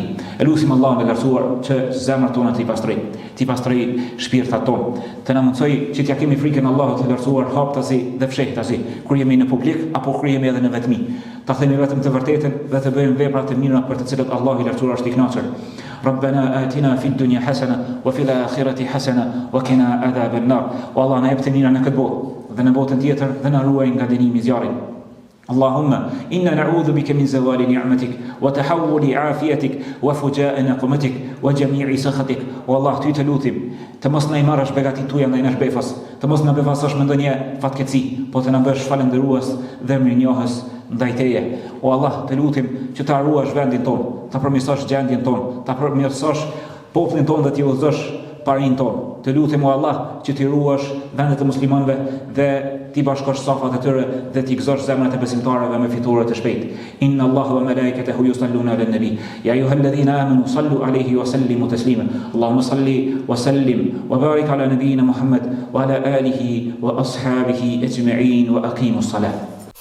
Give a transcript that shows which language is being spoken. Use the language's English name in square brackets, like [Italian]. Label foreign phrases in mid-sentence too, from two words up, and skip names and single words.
[Albanian] Elusim Allahun e lartësuar që zemrat tona të i pastroj shpirtat tonë, të na mundsoj që t'ja kemi frikën Allahut të lartësuar haptasi dhe fshehtasi, kur jemi në publik apo kur jemi edhe në vetmi. Ta themi vetëm të vërtetën dhe të bëjmë vepra të mira për të cilat Allahu i lartësuar është i kënaqur. [Arabic] ربنا آتنا في الدنيا حسنة وفي الآخرة حسنة وقنا عذاب النار. [Albanian] والله na jep të mira në këtë botë dhe në botën tjetër dhe na ruaj nga dënimi i zjarrit. [Arabic] اللهم إنا نعوذ بك من زوال نعمتك وتحول عافيتك وفجاء نقمتك وجميع سخطك. [Albanian] والله ty të lutim të mos na i marrësh begatit tuaja ndaj nesh befas, të mos na befasosh me ndonjë fatkeqësi, po të na bësh falendërues dhe mirënjohës ndaj teje. O Allah, të lutim që ta ruash vendin ton, ta përmirësosh gjendjen ton, ta përmirësosh popullin ton dhe t'i udhëzosh parin ton. Të lutim o Allah që t'i ruash vendet e muslimanëve dhe t'i bashkosh safat e tyre dhe t'i gëzosh zemrat e besimtarëve me fiture të shpejtë. [Arabic] إن الله وملائكته يصلون على النبي يا أيها الذين آمنوا صلوا عليه وسلموا تسليما. اللهم صل وسلم وبارك على نبينا محمد وعلى آله وأصحابه أجمعين وأقم الصلاة.